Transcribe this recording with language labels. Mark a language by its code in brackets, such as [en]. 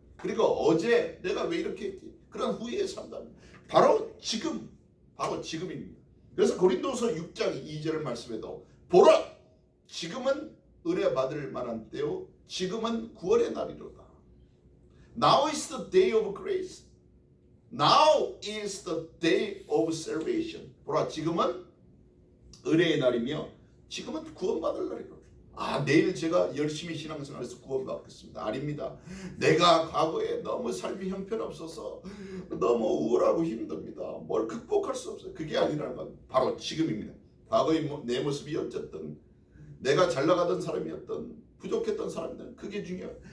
[ko] 그리고 어제 내가 왜 이렇게 했지? 그런 후회에 산다. 바로 지금입니다. 그래서 고린도서 6장 2절 말씀에도 보라 지금은 은혜 받을 만한 때요 지금은 구원의 날이로다. [en] Now is the day of grace. Now is the day of salvation. [ko] 보라 지금은 은혜의 날이며 지금은 구원받을 날이로다. 내일 제가 열심히 신앙생활해서 구원받겠습니다. 아닙니다. 내가 과거에 너무 삶이 형편없어서 너무 우울하고 힘듭니다. 뭘 극복할 수 없어요. 그게 아니라는 건 바로 지금입니다. 과거의 내 모습이 어쨌든 내가 잘 나가던 사람이었던 부족했던 사람들 그게 중요해요.